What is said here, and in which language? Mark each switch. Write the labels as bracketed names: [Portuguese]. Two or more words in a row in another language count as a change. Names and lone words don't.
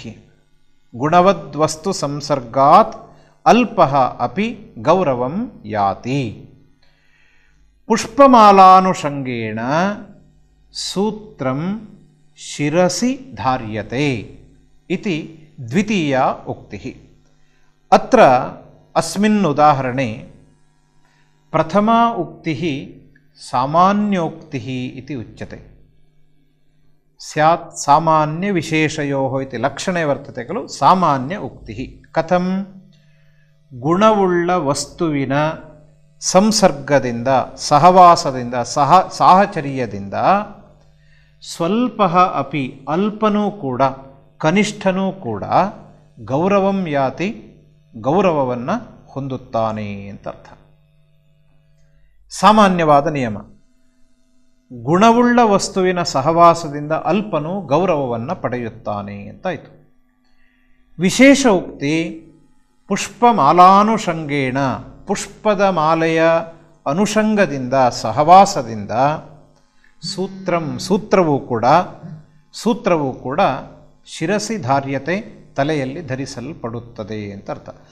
[Sanskrit] ಗುಣವದ್ವಸ್ತು ಸಂಸರ್ಗಾತ್ ಅಲ್ಪಃ ಅಪಿ ಗೌರವಂ ಯಾತಿ ಪುಷ್ಪಮಾಲಾನುಷಂಗೇಣ ಸೂತ್ರಂ ಶಿರಸಿ ಧಾರ್ಯತೆ ಇತಿ ದ್ವಿತೀಯ ಉಕ್ತಿಃ. ಅತ್ರ ಅಸ್ಮಿನ್ ಉದಾಹರಣೆ ಪ್ರಥಮಾ ಉಕ್ತಿಃ ಸಾಮಾನ್ಯೋಕ್ತಿಃ ಇತಿ ಉಚ್ಯತೆ. ಸ್ಯಾತ್ ಸಾಮಾನ್ಯ ವಿಶೇಷಯೋಃ ಇತಿ ಲಕ್ಷಣೆ ವರ್ತತೆ ಖಲು ಸಾಮಾನ್ಯ ಉಕ್ತಿಃ. ಕಥಂ? [Kannada] ಗುಣವುಳ್ಳ ವಸ್ತುವಿನ ಸಂಸರ್ಗದಿಂದ, ಸಹವಾಸದಿಂದ, ಸಾಹಚರ್ಯದಿಂದ ಸ್ವಲ್ಪ ಅಪಿ ಅಲ್ಪನೂ ಕೂಡ, ಕನಿಷ್ಠನೂ ಕೂಡ [Sanskrit] ಗೌರವಂ ಯಾತಿ [Kannada] ಗೌರವವನ್ನು ಹೊಂದುತ್ತಾನೆ ಅಂತ ಅರ್ಥ. ಸಾಮಾನ್ಯವಾದ ನಿಯಮ. ಗುಣವುಳ್ಳ ವಸ್ತುವಿನ ಸಹವಾಸದಿಂದ ಅಲ್ಪನು ಗೌರವವನ್ನು ಪಡೆಯುತ್ತಾನೆ ಅಂತಾಯಿತು. ವಿಶೇಷ ಉಕ್ತಿ ಪುಷ್ಪಮಾಲಾನುಷಂಗೇಣ, ಪುಷ್ಪದ ಮಾಲೆಯ ಅನುಷಂಗದಿಂದ, ಸಹವಾಸದಿಂದ ಸೂತ್ರವೂ ಕೂಡ [Sanskrit] ಶಿರಸಿ ಧಾರ್ಯತೆ, [Kannada] ತಲೆಯಲ್ಲಿ ಧರಿಸಲ್ಪಡುತ್ತದೆ ಅಂತ ಅರ್ಥ.